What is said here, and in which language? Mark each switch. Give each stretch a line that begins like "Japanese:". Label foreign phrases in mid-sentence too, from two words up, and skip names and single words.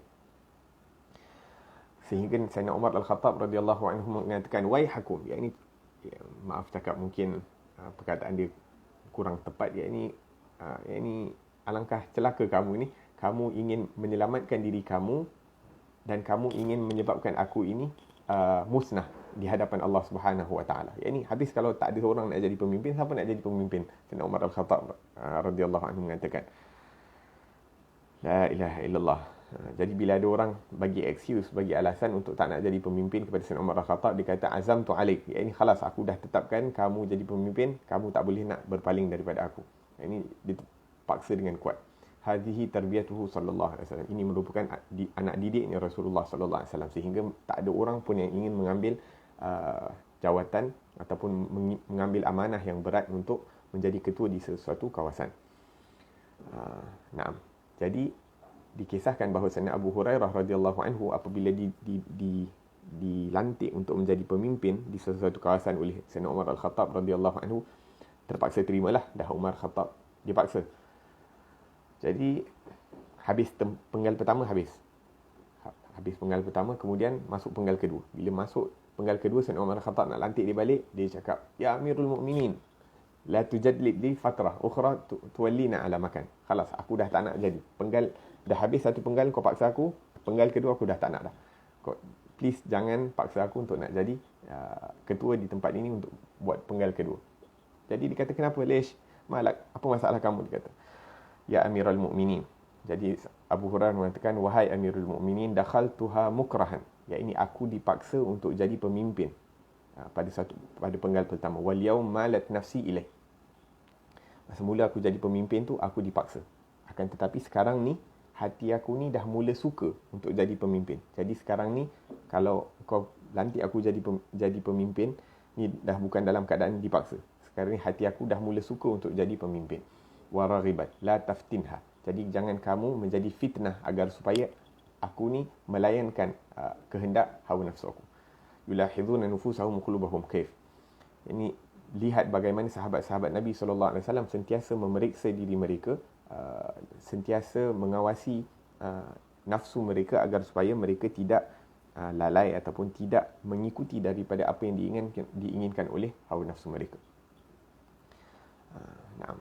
Malay: Sehingga Sayyidina Umar Al-Khattab
Arabic: رضي الله عنه
Malay: mengatakan, waihakum, maaf cakap mungkin perkataan dia kurang tepat, alangkah celaka kamu ni, kamu ingin menyelamatkan diri kamu dan kamu ingin menyebabkan aku ini musnah di hadapan
Arabic: الله سبحانه وتعالى.
Malay: Habis kalau tak ada orang nak jadi pemimpin, siapa nak jadi pemimpin? Sayyidina Umar Al-Khattab
Arabic: رضي الله عنه
Malay: mengatakan,
Arabic: لا إله إلا الله.
Malay: Jadi bila ada orang bagi excuse, bagi alasan untuk tak nak jadi pemimpin kepada Sayyidina Umar Al-Khattab, dia kata
Arabic: عزمت عليك.
Malay: Khalas, aku dah tetapkan kamu jadi pemimpin, kamu tak boleh nak berpaling daripada aku. Ini dipaksa dengan kuat.
Arabic: هذه تربيته صلى الله عليه وسلم.
Malay: Ini merupakan anak didiknya Rasulullah
Arabic: صلى الله عليه وسلم,
Malay: sehingga tak ada orang pun yang ingin mengambil jawatan ataupun mengambil amanah yang berat untuk menjadi ketua di sesuatu kawasan. Naam. Jadi dikisahkan bahawa Sayyidina Abu Hurairah
Arabic: رضي الله عنه
Malay: apabila dilantik untuk menjadi pemimpin di sesuatu kawasan oleh Sayyidina Umar Al-Khattab
Arabic: رضي الله عنه,
Malay: terpaksa terimalah. Dah Umar Khattab dipaksa. Jadi habis penggal pertama, habis penggal pertama, kemudian masuk penggal kedua. Bila masuk penggal kedua, Sayyidina Umar Khattab nak lantik dia balik, dia cakap,
Arabic: يا أمير المؤمنين, لا تجدد لي فترة أخرى توليني على مكان.
Malay: Khalas, aku dah tak nak jadi. Penggal dah habis satu penggal, kau paksa aku, penggal kedua aku dah tak nak dah. Kau please jangan paksa aku untuk nak jadi ketua di tempat ini untuk buat penggal kedua. Jadi dia kata, kenapa Lish? Malak, apa masalah kamu? Dia kata,
Arabic: يا أمير المؤمنين.
Malay: Jadi Abu Hurairah mengatakan, wahai
Arabic: أمير المؤمنين, دخلتها مكرهاً.
Malay: Aku dipaksa untuk jadi pemimpin pada penggal pertama.
Arabic: واليوم مالت نفسي إليه.
Malay: Semula aku jadi pemimpin tu, aku dipaksa. Akan tetapi sekarang ni, hati aku ni dah mula suka untuk jadi pemimpin. Jadi sekarang ni, kalau kau lantik aku jadi pemimpin, ni dah bukan dalam keadaan dipaksa. Sekarang ni hati aku dah mula suka untuk jadi pemimpin.
Arabic: وراغبة لا تفتنها.
Malay: Jadi jangan kamu menjadi fitnah agar supaya aku ni melayankan kehendak hawa nafsu aku.
Arabic: يلاحظون نفوسهم قلوبهم كيف.
Malay: Ini lihat bagaimana sahabat-sahabat Nabi
Arabic: صلى الله عليه وسلم
Malay: sentiasa memeriksa diri mereka, sentiasa mengawasi nafsu mereka agar supaya mereka tidak lalai ataupun tidak mengikuti daripada apa yang diinginkan oleh hawa nafsu mereka. Naam.